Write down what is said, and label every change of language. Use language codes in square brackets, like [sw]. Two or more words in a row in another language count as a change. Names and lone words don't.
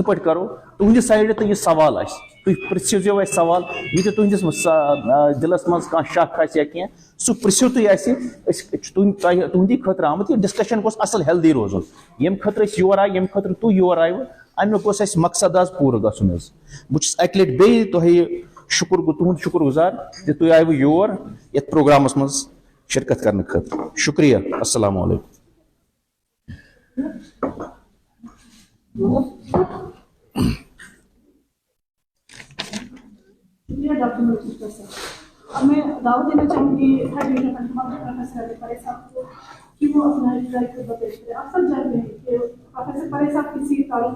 [ks] پٲٹھۍ کرو تُہنٛدِ سایڈٕ تہِ یہِ سوال آسہِ تُہۍ پرژھِو زیو اَسہِ سوال یہِ تہِ تُہنٛدِس دِلس منٛز کانٛہہ شک آسہِ یا کینٛہہ سُہ پرژھِو تُہۍ اَسہِ أسۍ چھِ تُہنٛدی خٲطرٕ آمٕتۍ یہِ ڈسکشن گوٚژھ اصل ہیلدی روزُن ییٚمہِ خٲطرٕ أسۍ یور آیہِ ییٚمہِ خٲطرٕ تُہۍ یور آیوٕ امیُک گوٚژھ اَسہِ مقصد آز پوٗرٕ گژھُن حظ بہٕ چھُس اکہِ لٹہِ بیٚیہِ تۄہہِ تُہُنٛد شُکر گُزار زِ تُہۍ آیوٕ یور یتھ پروگرامس منٛز شرکت کرنہٕ خٲطرٕ شُکریہ [ar] السلام علیکم [ur] شکریہ ڈاکٹر ملک صاحب اب میں دعوت دینا چاہوں گی [en] head division [ur] پروفیسر پریز صاحب کو کہ وہ اپنا ٹریک پیش کریں آپ سب جانتے ہیں کہ پروفیسر پریز صاحب کسی تعلق کے